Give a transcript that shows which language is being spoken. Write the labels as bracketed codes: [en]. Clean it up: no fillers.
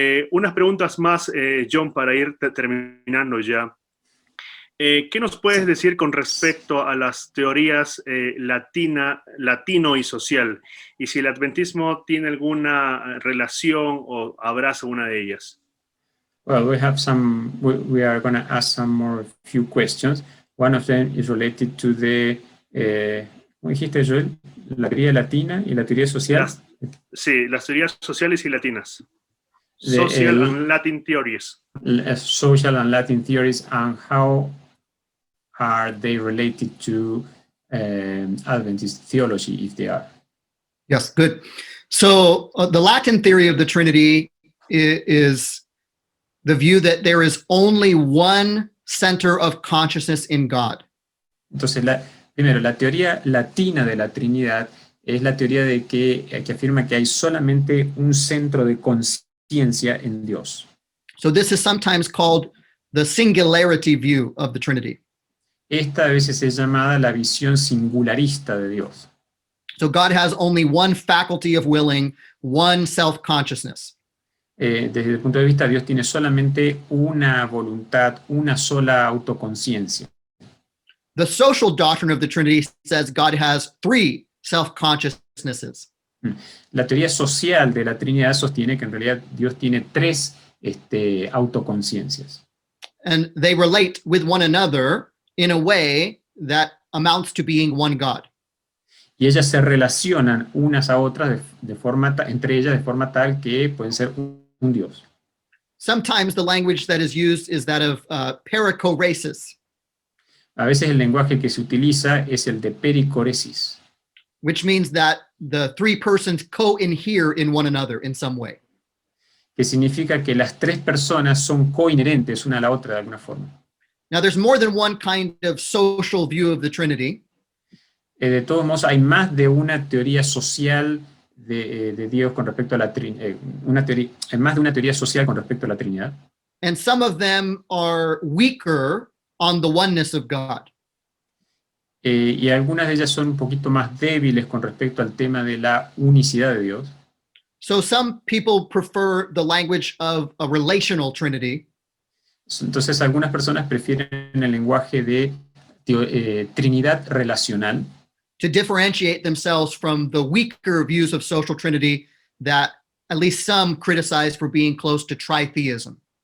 [es] Unas preguntas más, John, para ir terminando ya. ¿Qué nos puedes decir con respecto a las teorías latino y social? Y si el adventismo tiene alguna relación o abraza una de ellas. [en] Well, we are going to ask few questions. One of them is related to the, [es] ¿cómo dijiste, Joel? La teoría latina y la teoría social. Sí, las teorías sociales y latinas. [en] Social and Latin theories. Social and Latin theories, and how are they related to Adventist theology, if they are? Yes, good. So the Latin theory of the Trinity is the view that there is only one center of consciousness in God. [es] Entonces, primero, la teoría latina de la Trinidad es la teoría de que afirma que hay solamente un centro de conciencia en Dios. [en] So this is sometimes called the singularity view of the Trinity. [es] Esta a veces es llamada la visión singularista de Dios. [en] So God has only one faculty of willing, one self-consciousness. [es] Desde el punto de vista, Dios tiene solamente una voluntad, una sola autoconciencia. [en] The social doctrine of the Trinity says God has three self-consciousnesses. [es] La teoría social de la Trinidad sostiene que en realidad Dios tiene tres autoconciencias. [en] And they relate with one another in a way that amounts to being one God. [es] Y ellas se relacionan unas a otras entre ellas de forma tal que pueden ser un Dios. [en] Sometimes the language that is used is that of perichoresis, [es] A veces el lenguaje que se utiliza es el de pericoresis, [en] which means that the three persons co-inhere in one another in some way. [es] que significa que las tres personas son coinherentes una a la otra de alguna forma. [en] Now, there's more than one kind of social view of the Trinity. [es] De todos modos, hay más de una teoría social de Dios con respecto a la Trinidad, más de una teoría social con respecto a la Trinidad. [en] And some of them are weaker on the oneness of God. [es] Y algunas de ellas son un poquito más débiles con respecto al tema de la unicidad de Dios. [en] So some people prefer the language of a relational Trinity. [es] Entonces, algunas personas prefieren el lenguaje de Trinidad relacional [en] to differentiate themselves from the weaker views of social Trinity that at least some criticize for being close to tritheism.